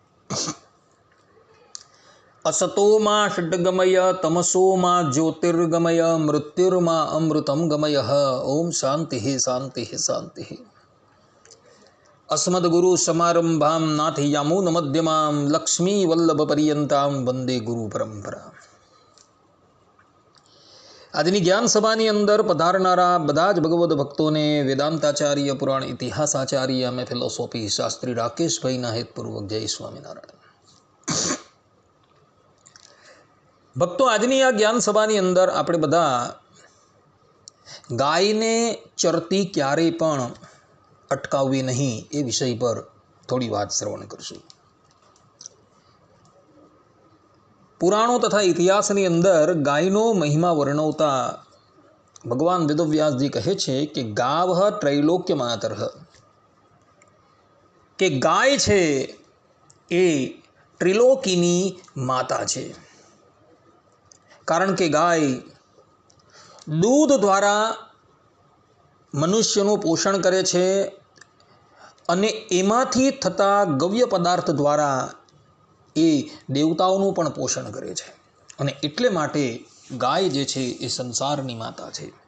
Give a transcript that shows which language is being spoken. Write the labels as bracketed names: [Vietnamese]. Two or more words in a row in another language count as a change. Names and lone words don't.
[Sanskrit] असतो मा षड्गमय तमसो मा ज्योतिर्गमय मृत्युर्मा अमृतं गमयः। ओम शांति शांति शांति। अस्मद्गुरु समारंभां नाथयामुनमध्यमां लक्ष्मी वल्लभपर्यन्तां वंदे गुरु परंपरा। [Gujarati] આજની જ્ઞાન સભાની અંદર પધારનારા બધા જ ભગવદ ભક્તોને વેદાંતાચાર્ય, પુરાણ ઇતિહાસાચાર્ય અને ફિલોસોફી શાસ્ત્રી રાકેશભાઈના હેતપૂર્વક જય સ્વામિનારાયણ। ભક્તો, આજની આ જ્ઞાન સભાની અંદર આપણે બધા ગાયને ચરતી ક્યારેય પણ અટકાવવી નહીં એ વિષય પર થોડી વાત શ્રવણ કરશું। પુરાણો તથા ઇતિહાસ ની અંદર ગાયનો મહિમા વર્ણવતા ભગવાન વેદવ્યાસજી કહે છે કે [Sanskrit] गावः त्रैलोक्य मातरः, [Gujarati] કે ગાય છે એ ત્રિલોકીની માતા છે। કારણ કે ગાય દૂધ દ્વારા મનુષ્યનું પોષણ કરે છે અને એમાંથી થતા ગવ્ય પદાર્થ દ્વારા એ દેવતાઓનું પણ પોષણ કરે છે અને એટલે માટે ગાય જે છે એ સંસારની માતા છે।